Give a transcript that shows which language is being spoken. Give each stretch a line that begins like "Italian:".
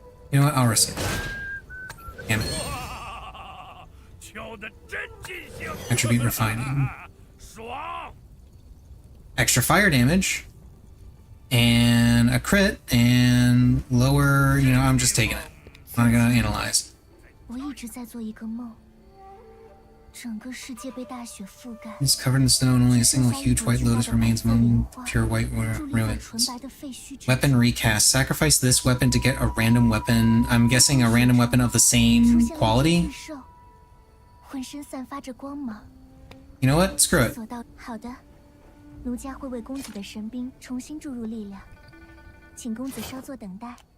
English: You know what? I'll risk it. Damn it.
Chinese: 敲得真尽兴。
English: Attribute refining.
Chinese: 爽。
English: Extra fire damage. And a crit. And lower, you know, I'm just taking it. I'm not gonna analyze.
Chinese: 我一直在做一个梦，整个世界被大雪覆盖。
English: It's covered in snow and only a single huge white lotus remains among pure white ruins. Weapon recast. Sacrifice this weapon to get a random weapon. I'm guessing a random weapon of the same quality.
Chinese: 浑身散发着光芒。
English: You know what? Screw it.
Chinese: 所到好的，奴家会为公子的神兵重新注入力量，请公子稍作等待。